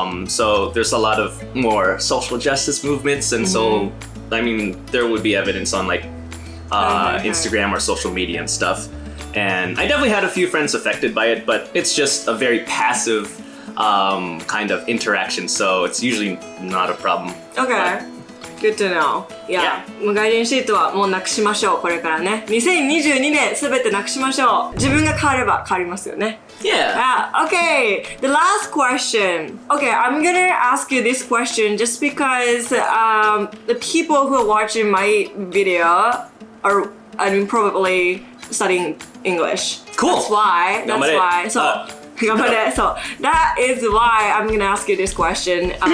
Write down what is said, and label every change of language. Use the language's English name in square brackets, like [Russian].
[English] So there's a lot of more social justice movements, and so I mean there would be evidence on like Instagram or social media and stuff. And I definitely had a few friends affected by it, but it's just a very passive kind of interaction, so it's usually not a problem. Okay. Good to know. Yeah. [Japanese] 外人シートはもうなくしましょう、これからね。2022年すべてなくしましょう。自分が変われば変わりますよね。 [English] Yeah. Okay, the last question. Okay, I'm gonna ask you this question just because the people who are watching my video are, I mean, probably studying English. Cool. That's why. So, [Japanese] 頑張れ。 [English] So that is why I'm gonna ask you this question.